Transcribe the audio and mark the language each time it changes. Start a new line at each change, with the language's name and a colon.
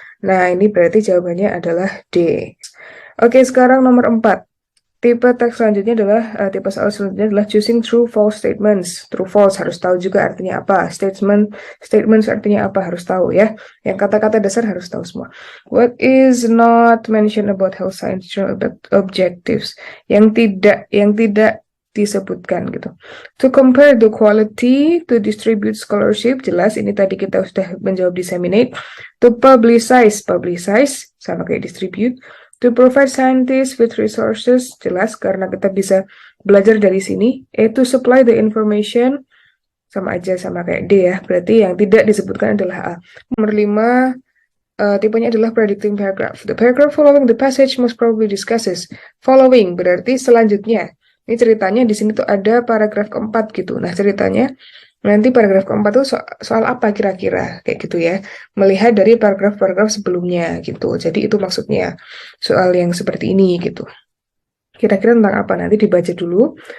Indonesian: Nah ini berarti jawabannya adalah D. Oke sekarang nomor 4. Tipe teks selanjutnya adalah, tipe soal selanjutnya adalah choosing true false statements. True false harus tahu juga artinya apa. Statements artinya apa harus tahu ya. Yang kata-kata dasar harus tahu semua.
English: What is not mentioned about health science journal objectives?
Indonesian: Yang tidak disebutkan gitu.
English: To compare the quality, to distribute scholarship,
Indonesian: jelas ini tadi kita sudah menjawab
English: disseminate. To publicize
Indonesian: sama kayak distribute.
English: To provide scientists with resources,
Indonesian: jelas karena kita bisa belajar dari sini.
English: To supply the information,
Indonesian: sama aja sama kayak D ya. Berarti yang tidak disebutkan adalah A. Nomor 5, tipenya adalah predicting paragraph.
English: The paragraph following the passage most probably discusses.
Indonesian: Following berarti selanjutnya. Ini ceritanya di sini tuh ada paragraf keempat gitu. Nah ceritanya nanti paragraf keempat itu soal apa kira-kira kayak gitu ya, melihat dari paragraf-paragraf sebelumnya gitu. Jadi itu maksudnya soal yang seperti ini gitu. Kira-kira tentang apa nanti dibaca dulu.